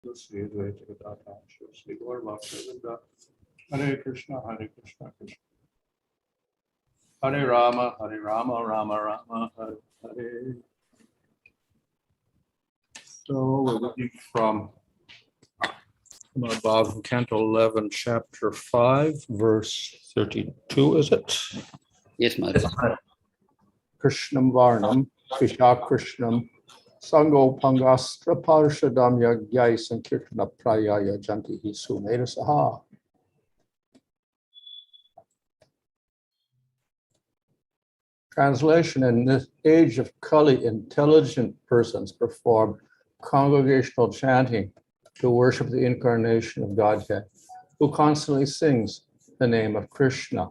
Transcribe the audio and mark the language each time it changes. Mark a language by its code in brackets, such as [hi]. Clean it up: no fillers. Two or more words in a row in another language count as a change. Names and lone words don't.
[sa] Sri Advaita Gadadhara Sri Gaura Bhakta Hare Krishna, Hare Rama, Rama Rama, Hare Hare. [en] So we're looking from above Canto 11, Chapter 5, verse 32, is it? Yes, Maharaj. [sa] kṛṣṇa-varṇaṁ, tviṣākṛṣṇaṁ, sāṅgopāṅgāstra-pārṣadam, yajñaiḥ, saṅkīrtana-prāyair, yajanti, su-medhasaḥ. [en] Translation: in this age of Kali, intelligent persons perform congregational chanting to worship the incarnation of Godhead, who constantly sings the name of Kṛṣṇa.